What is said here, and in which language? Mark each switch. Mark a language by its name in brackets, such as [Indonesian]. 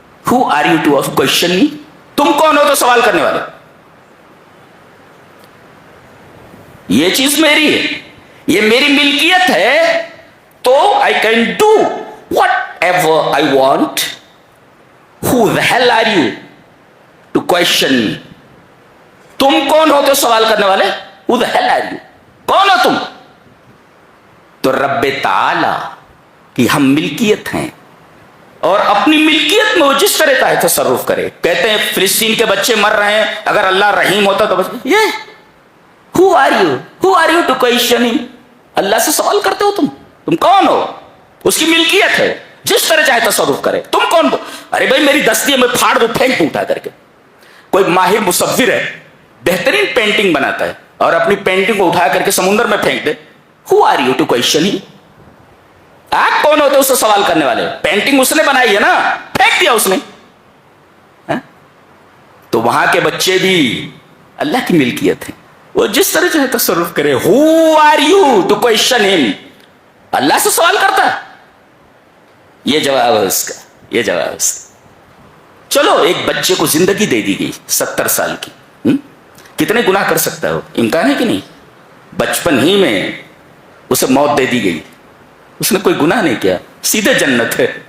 [English] Who are you to question me? [Urdu] تم کون ہو تو سوال کرنے والے؟ یہ چیز میری ہے, یہ میری ملکیت ہے, تو [English] I can do whatever I want. Who the hell are you to question me? [Urdu] تم کون ہو تو سوال کرنے والے؟ [English] Who the hell are you? [Urdu] کون ہو تم؟ تو رب تعالی کی ہم ملکیت ہیں, اور اپنی ملکیت میں وہ جس طرح کا ہے تصرف کرے. کہتے ہیں فلسطین کے بچے مر رہے ہیں, اگر اللہ رحیم ہوتا تو بس یہ [English] Who are you? Who are you to question him? [Urdu] اللہ سے سوال کرتے ہو تم کون ہو؟ اس کی ملکیت ہے, جس طرح چاہے تصرف کرے. تم کون ہو؟ ارے بھائی میری دستی ہے, میں پھاڑ دوں, پھینک دوں اٹھا کر کے. کوئی ماہر مصور ہے, بہترین پینٹنگ بناتا ہے, اور اپنی پینٹنگ کو اٹھا کر کے سمندر میں پھینک دے. [English] Who are you to question him? [Urdu] آپ کون ہوتے اس سے سوال کرنے والے؟ پینٹنگ اس نے بنائی ہے نا, پھینک دیا اس نے. تو وہاں کے بچے بھی اللہ کی ملکیت ہے, وہ جس طرح چاہے تصرف کرے. [English] Who are you to question him? [Urdu] اللہ سے سوال کرتا ہے. یہ جواب ہے اس کا, یہ جواب ہے اس کا. چلو ایک بچے کو زندگی دے دی گئی 70 سال کی, کتنے گناہ کر سکتا ہے وہ؟ امکان ہے کہ نہیں؟ بچپن ہی میں اسے موت دے دی گئی, اس نے کوئی گناہ نہیں کیا, سیدھے جنت ہے.